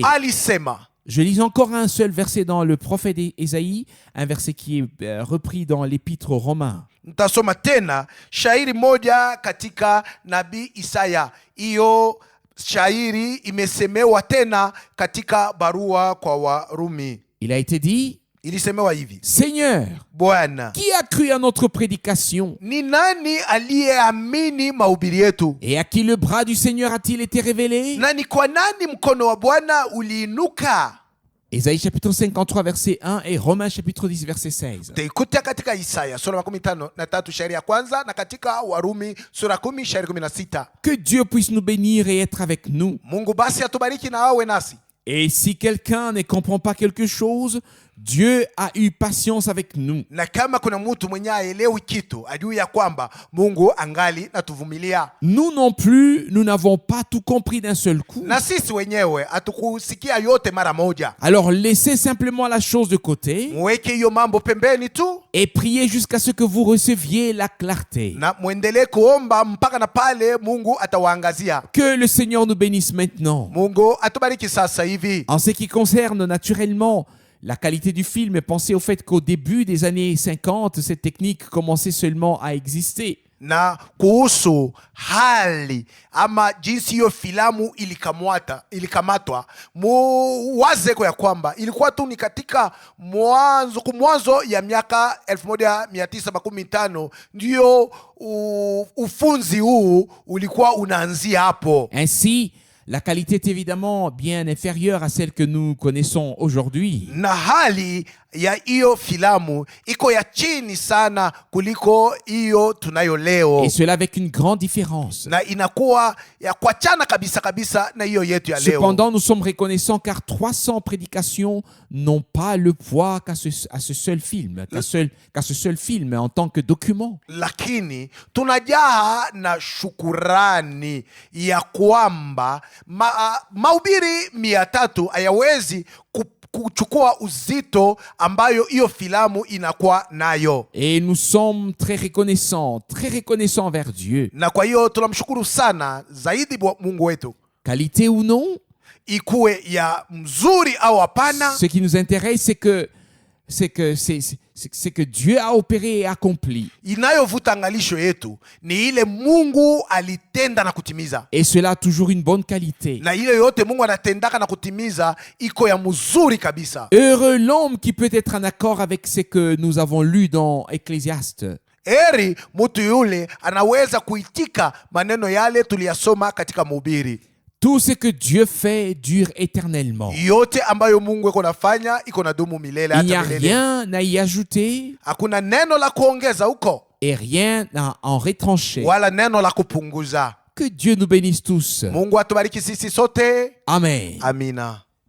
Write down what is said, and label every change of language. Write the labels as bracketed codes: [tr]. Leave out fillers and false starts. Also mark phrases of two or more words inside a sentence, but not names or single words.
[sw] Alisema. [fr] Je lis encore un seul verset dans le prophète Ésaïe, un verset qui est repris dans l'épître aux Romains. [sw] Nitasoma tena shairi moja katika nabii Isaya. Hiyo shairi imesemewa tena katika barua kwa Warumi. [fr] Il a été dit, [sw] Ilisemewa hivi: [fr] Seigneur, [sw] Bwana, [fr] qui a cru à notre prédication? [sw] ni nani aliyeamini mahubiri yetu? [fr] Et à qui le bras du Seigneur a-t-il été révélé? [sw] Na ni kwa nani mkono wa Bwana uliinuka? [fr] Ésaïe chapitre 53 verset 1 et Romains chapitre 10 verset 16. [sw] Taikuta katika Isaya sura 53 shairi ya kwanza na katika Warumi sura 10 shairi 16. [fr] Que Dieu puisse nous bénir et être avec nous. [sw] Mungu basi atubariki na awe nasi. [fr] Et si quelqu'un ne comprend pas quelque chose, Dieu a eu patience avec nous. [sw] Na kama kuna mtu mwenye aelewi kitu, ajue ya kwamba Mungu angali natuvumilia. [fr] Nous non plus, nous n'avons pas tout compris d'un seul coup. [sw] Na sisi wenyewe hatukusikia yote mara moja. [fr] Alors laissez simplement la chose de côté [sw] Mweke hiyo mambo pembeni tu [fr] et priez jusqu'à ce que vous receviez la clarté. [sw] na muendelee kuomba mpaka na pale Mungu atawaangazia. [fr] Que le Seigneur nous bénisse maintenant. [sw] Mungu atubariki sasa hivi. [fr] En ce qui concerne naturellement la qualité du film, pensez au fait qu'au début des années 50, cette technique commençait seulement à exister. [sw] Na kuhusu hali ama jinsi hiyo filamu ilikamatwa, muwaze kwa kwamba ilikuwa tu ni katika mwanzo ya miaka 1915 ndio ufunzi huu ulikuwa unaanzia hapo. [fr] Ainsi, la qualité est évidemment bien inférieure à celle que nous connaissons aujourd'hui. [sw] Na hali ya hiyo filamu iko ya chini sana kuliko hiyo tunayo leo. [fr] Et cela avec une grande différence. [sw] Na inakuwa ya kuachana kabisa kabisa na hiyo yetu ya leo. [fr] Cependant, nous sommes reconnaissants car 300 prédications n'ont pas le poids qu'à ce seul film, qu'à ce seul film en tant que document. [sw] Lakini tunajaa na shukurani ya kwamba mahubiri 300 hayawezi kuchukua uzito ambayo hiyo filamu inakuwa nayo. [fr] Et nous sommes très reconnaissants envers Dieu. [sw] Na kwa hiyo tunamshukuru sana zaidi Mungu wetu. [fr] Qualité ou non, [sw] ikuwe ya mzuri au hapana, [fr] ce qui nous intéresse c'est que Dieu a opéré et accompli. [sw] Inayovuta angalisho yetu ni ile Mungu alitenda na kutimiza. [fr] Et cela a toujours une bonne qualité. [sw] Na ile yote Mungu anatendaka na kutimiza iko ya mzuri kabisa. [fr] Heureux l'homme qui peut être en accord avec ce que nous avons lu dans Ecclésiaste. [sw] Heri mtu yule anaweza kuitika maneno yale tuliyasoma katika Mhubiri. [fr] Tout ce que Dieu fait dure éternellement. [sw] Yote ambayo Mungu iko nafanya iko na dumu milele hata milele. [fr] Il n'y a rien à y ajouter. [sw] Hakuna neno la kuongeza huko. [fr] Et rien à en retrancher. [sw] Wala neno la kupunguza. [fr] Que Dieu nous bénisse tous. [sw] Mungu atubariki sisi sote. [fr] Amen. [sw] Amina.